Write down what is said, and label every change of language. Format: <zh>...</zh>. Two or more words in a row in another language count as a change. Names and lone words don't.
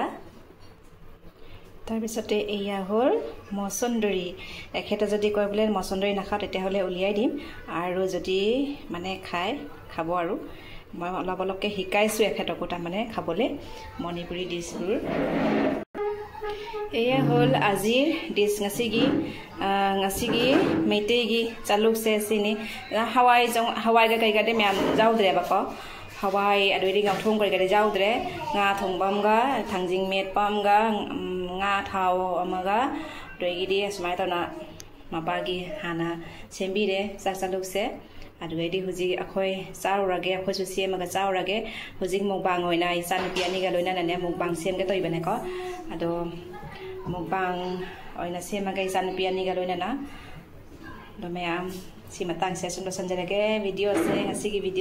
<as>তাৰপিছতে এয়া হ'ল মছন্দৰী এখেতে যদি কয় বোলে মছন্দৰী নাখাওঁ তেতিয়াহ'লে উলিয়াই দিম আৰু যদি মানে খাব আৰু মই অলপ অলপকৈ শিকাইছোঁ এখেতকো তাৰমানে খাবলৈ মণিপুৰী ডিছবোৰ এয়া হ'ল আজিৰ ডিছ</as> <mni>ngasi meitegi chaluk se sini hawai ga kai ga de myam jaudre ba ko hawai adoi ga thong kai ga de jaudre nga thongbam ga thangjing met pam ga nga thau amaga doi gi di asmai ta na mabagi hana sembi de chaluk se adoi di huji akhoi chaurage akhoi su sem ga chaurage huji mukbang hoina isan piani ga loina na mukbang sem ga toi bane ko ado mukbang oina sema ga isan piani ga loina na do mayam si matang session do sanjarage video se asigi video</mni>